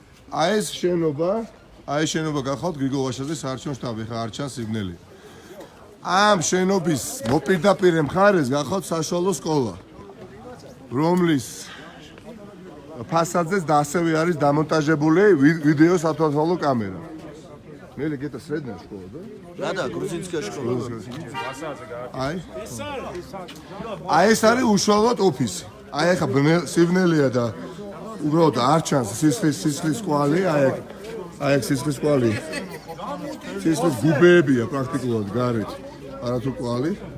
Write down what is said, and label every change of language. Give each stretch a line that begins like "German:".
Georgian: აი ეს შენობა გახავთ გრიგოლ ვაშაძეს საარჩევნო შტაბი, ხა არ ჩანს სიგნალი. ამ შენობის მოპირდაპირე მხარეს გახავთ საშუალო სკოლა, რომლის ფასადზეც და ასევე არის დამონტაჟებული ვიდეო სათვალთვალო კამერა.
Russian: Нели где-то средняя школа, да? Да, грузинская школа.
Georgian: აი ეს არის უშუალოდ ოფისი. აი ხა სიგნალია და უბრალოდ არ ჩანს სისხლის კვალი, აი ეს სისხლის კვალი. სისხლის გუბეებია პრაქტიკულად გარეთ, არათუ კვალი.